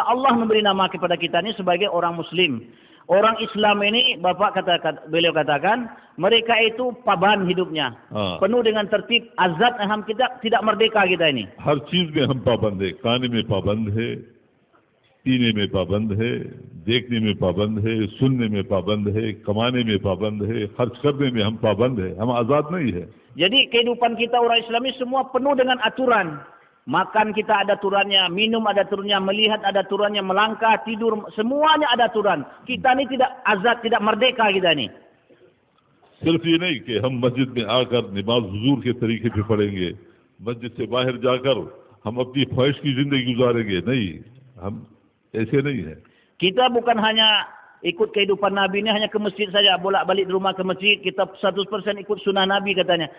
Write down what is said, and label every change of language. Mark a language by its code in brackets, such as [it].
[id] Allah memberi nama kepada kita ini sebagai orang Muslim. Orang Islam ini, beliau katakan, mereka itu paban hidupnya, penuh dengan tertib, azad, kita tidak merdeka kita ini. [hi] हर चीज में हम पाबंद है, खाने में पाबंद है, पीने में पाबंद है, देखने में पाबंद है, सुनने में पाबंद है, कमाने में पाबंद है, खर्च करने में हम पाबंद है, हम आजाद नहीं है। [id] Jadi kehidupan kita orang Islam ini semua penuh dengan aturan. Makan kita ada aturannya, minum ada aturannya, melihat ada aturannya, melangkah, tidur, semuanya ada aturan. Kita ini tidak azad, tidak merdeka kita ini. [hi] सिर्फ ये नहीं कि हम मस्जिद में आकर नमाज हुजूर के तरीके पे पढ़ेंगे, मस्जिद से बाहर जाकर हम अपनी ख्वाहिश की जिंदगी गुजारेंगे, नहीं, हम ऐसे नहीं है। [id] Kita bukan hanya ikut kehidupan Nabi ini hanya ke masjid saja, bolak-balik di rumah ke masjid, kita 100% ikut sunnah Nabi katanya.